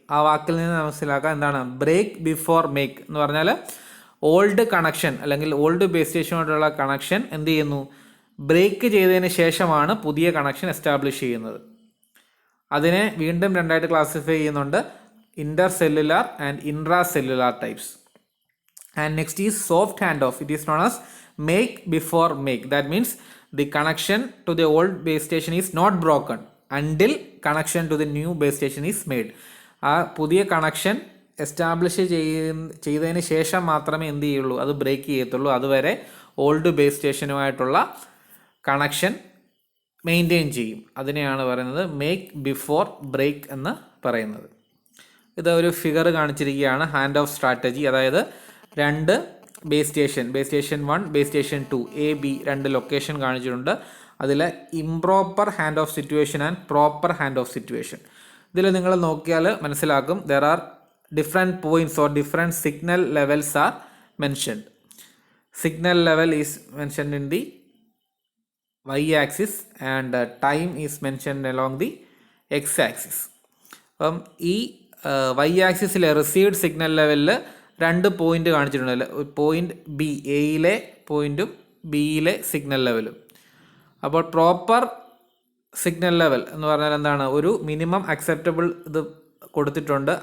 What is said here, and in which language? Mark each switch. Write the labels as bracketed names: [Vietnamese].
[Malayalam] ആ വാക്കിൽ നിന്ന് മനസ്സിലാക്കാം എന്താണ് ബ്രേക്ക് ബിഫോർ മേക്ക് എന്ന് പറഞ്ഞാൽ ഓൾഡ് കണക്ഷൻ അല്ലെങ്കിൽ ഓൾഡ് ബേസ് സ്റ്റേഷനോടുള്ള കണക്ഷൻ എന്ത് ചെയ്യുന്നു, ബ്രേക്ക് ചെയ്തതിന് ശേഷമാണ് പുതിയ കണക്ഷൻ എസ്റ്റാബ്ലിഷ് ചെയ്യുന്നത്. അതിനെ വീണ്ടും രണ്ടായിട്ട് ക്ലാസിഫൈ ചെയ്യുന്നുണ്ട്, Inter cellular and intra cellular types. [English] And next is soft hand off. It is known as make before make. That means the connection to the old base station is not broken until connection to the new base station is made. [Malayalam] ആ പുതിയ connection establish ചെയ്തതിന് ശേഷം മാത്രമേ എന്ത് ചെയ്യുള്ളൂ, അത് break ചെയ്യത്തുള്ളൂ. അതുവരെ ഓൾഡ് ബേസ് സ്റ്റേഷനുമായിട്ടുള്ള കണക്ഷൻ മെയിൻറ്റെയിൻ ചെയ്യും. അതിനെയാണ് പറയുന്നത് മേക്ക് ബിഫോർ ബ്രേക്ക് എന്ന് പറയുന്നത്. ഇത് ഒരു ഫിഗർ കാണിച്ചിരിക്കുകയാണ് ഹാൻഡ് ഓഫ് സ്ട്രാറ്റജി. അതായത് രണ്ട് base station 1 base station 2 A B രണ്ട് ലൊക്കേഷൻ കാണിച്ചിട്ടുണ്ട്. [English] അതിൽ improper hand off situation and proper hand off situation. [Malayalam] ഇതിൽ നിങ്ങൾ നോക്കിയാൽ മനസ്സിലാക്കും [English] There are different points or different signal levels are mentioned. Signal level is mentioned in the y axis and time is mentioned along the x axis. [Malayalam] അപ്പം ഈ y ആക്സിസിലെ received signal ലെവലിൽ രണ്ട് point കാണിച്ചിട്ടുണ്ടല്ലോ, point B, എയിലെ പോയിന്റും ബിയിലെ signal ലെവലും. അപ്പോൾ proper signal level എന്ന് പറഞ്ഞാൽ എന്താണ്, ഒരു മിനിമം അക്സെപ്റ്റബിൾ ഇത് കൊടുത്തിട്ടുണ്ട്.